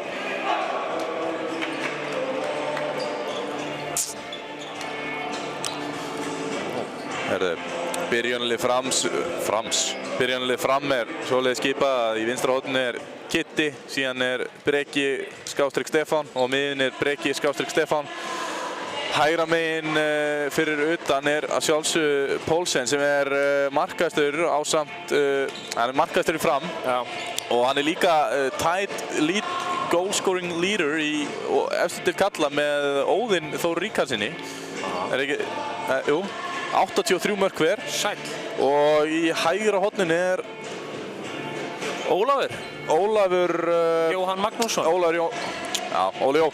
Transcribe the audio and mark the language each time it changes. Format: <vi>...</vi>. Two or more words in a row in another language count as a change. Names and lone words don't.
<is>Herðu, byrjunarlið Fram er svoleiðis skipað í vinstra horninu er Kitty, síðan er Breki / Stefán og miðin er Breki / Stefán. Hægra megin fyrir utan er að sjálfsögðu Poulsen sem er markahæstur ásamt, hann er markahæstur í Fram og hann er líka</is> <en>tight lead goal scoring leader</en> <is>í efstu til kalla með Óðinn Þór Ríkharðssyni. Er ekki, jú, 83 mörk hver. Sæll. Og í hægra horninu er Ólafur Jóhann Magnússon. Óli Jó.</is>